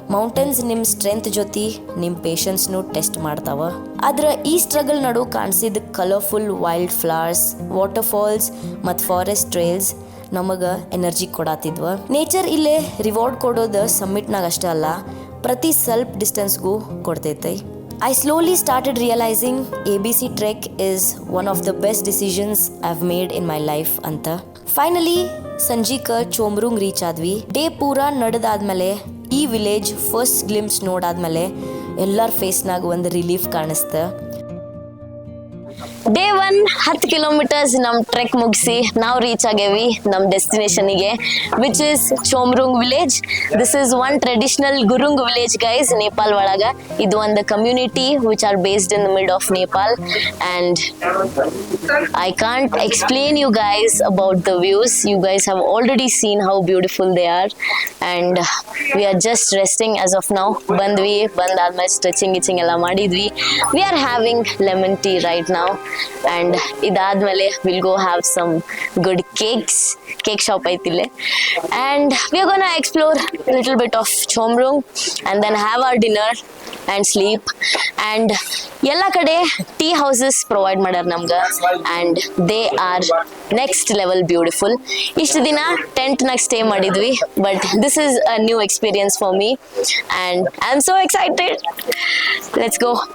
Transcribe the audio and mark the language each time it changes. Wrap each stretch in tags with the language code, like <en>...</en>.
<kn>Mountains ನಿಮ್ಮ strength ಜೊತೆ ನಿಮ್ಮ ಪೇಷನ್ಸ್ನು ಟೆಸ್ಟ್ ಮಾಡ್ತಾವ. ಆದ್ರೆ ಈ ಸ್ಟ್ರಗಲ್ ನಡು ಕಾಣಿಸಿದ ಕಲರ್ಫುಲ್ ವೈಲ್ಡ್ ಫ್ಲವರ್ಸ್, ವಾಟರ್ಫಾಲ್ಸ್ ಮತ್ತು ಫಾರೆಸ್ಟ್ ಟ್ರೇಲ್ಸ್ ನಮಗೆ ಎನರ್ಜಿ ಕೊಡಾತಿದ್ವ. ನೇಚರ್ ಇಲ್ಲೇ ರಿವಾರ್ಡ್ ಕೊಡೋದು ಸಮ್ಮಿಟ್ನಾಗ ಅಷ್ಟೇ ಅಲ್ಲ, ಪ್ರತಿ ಸ್ವಲ್ಪ ಡಿಸ್ಟೆನ್ಸ್ಗೂ ಕೊಡ್ತೈತೆ.</kn> <en>I slowly started realizing ABC Trek is one of the best decisions I've made in my life ಅಂತ.</en> <kn>ಫೈನಲಿ ಸಂಜೀಕ ಚೋಮ್ರುಂಗ್ ರೀಚ್ ಆದ್ವಿ. ಡೇ ಪೂರಾ ನಡೆದಾದ್ಮೇಲೆ ಈ ವಿಲೇಜ್ ಫಸ್ಟ್ ಗ್ಲಿಮ್ಸ್ ನೋಡಾದ್ಮೇಲೆ ಎಲ್ಲರ ಫೇಸ್ನಾಗ ಒಂದು ರಿಲೀಫ್ ಕಾಣಿಸ್ತ. ಡೇ 1 10 ಕಿಲೋಮೀಟರ್ಸ್ ನಮ್ಮ ಟ್ರೆಕ್ ಮುಗಿಸಿ ನಾವು ರೀಚ್ ಆಗೇವಿ ನಮ್ಮ ಡೆಸ್ಟಿನೇಷನಿಗೆ,</kn> <en>Which is Chhomrong village. This is one traditional Gurung village guys,</en> <kn>Nepal ಒಳಗ. ಇದು ಒಂದು</kn> <en>Community which are based in the mid of Nepal. And I can't explain you guys about the views. You guys have already seen how beautiful they are. And we are just resting as of now.</en> <kn>ಬಂದಾದ್ಮೇಲೆ stretching ಗಿಚಿಂಗ್ ಎಲ್ಲ ಮಾಡಿದ್ವಿ.</kn> <en>We are having lemon tea right now. And</en> <kn>ಇದಾದ್ಮೇಲೆ</kn> <en>we'll go have some good cake shop</en> <kn>ಐತಿಲ್ಲೇ.</kn> <en>And we are gonna explore a little bit of Chomrung and then have our dinner and sleep.</en> <kn>And ಎಲ್ಲ ಕಡೆ tea houses provide ಮಾಡ್ಯಾರ ನಮ್ಗೆ,</kn> <en>And they are next level beautiful.</en> <kn>ಇಷ್ಟು ದಿನ ಟೆಂಟ್ನಾಗ stay ಮಾಡಿದ್ವಿ,</kn> <en>But this is a new experience for me and I am so excited. Let's go.</en>